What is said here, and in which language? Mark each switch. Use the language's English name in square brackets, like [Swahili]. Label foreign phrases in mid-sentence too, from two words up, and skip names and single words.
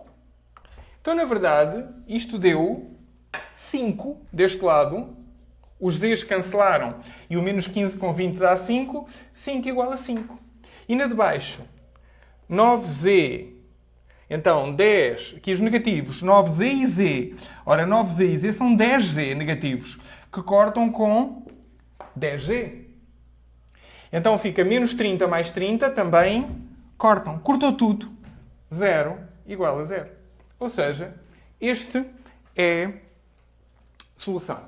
[Portuguese] Então, na verdade, isto deu 5 deste lado. Os z's cancelaram e o menos 15 com 20 dá 5. 5 igual a 5. E na de baixo, 9z. Então, 10, aqui os negativos, 9z e z. Ora, 9z e z são 10z negativos, que cortam com 10z. Então fica menos 30 mais 30, também cortam. Cortou tudo. 0 igual a 0. Ou seja, este é a solução.